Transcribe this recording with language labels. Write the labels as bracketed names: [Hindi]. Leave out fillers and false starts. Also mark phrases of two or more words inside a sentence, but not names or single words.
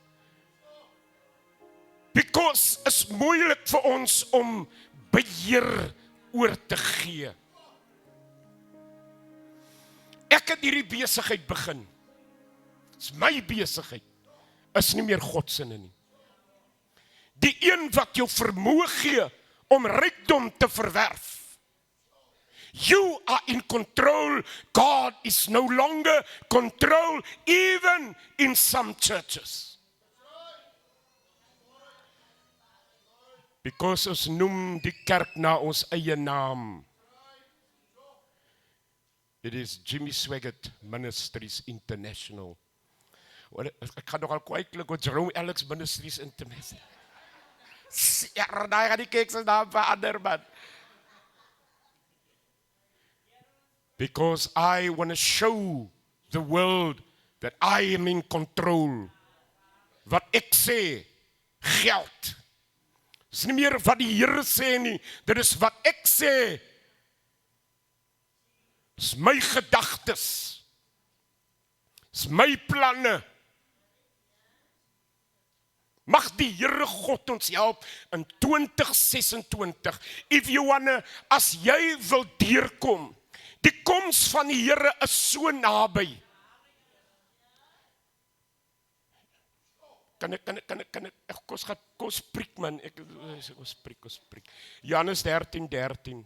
[Afrikaans] Because is moeilik vir ons om beheer oor te gee. Ek het hierdie besigheid begin. Dis my besigheid. Is nie meer God se nie. Die een wat jou vermoë gee om rykdom te verwerf. [English] You are in control. God is no longer control, even in some churches. [Afrikaans] Because ons noem die kerk na ons eie naam. [English] It is Jimmy Swaggart Ministries International. [Afrikaans] Ek gaan nogal kwijtlik wat Jerome Alex Ministries International. Ja, daar gaan die kerk se naam verander, man. [English] Because I want to show the world that I am in control. [Afrikaans] Wat ek sê, geld. Dis nie meer wat die Here sê nie, dit is wat ek sê. Dis my gedagtes. Dis my planne. Mag die Here God ons help in 2026. [English] If you wanna, [Afrikaans] as jy wil deurkom, die koms van die Here is so naby. Kan ek kos preek man, ons preek. Johannes 13:13.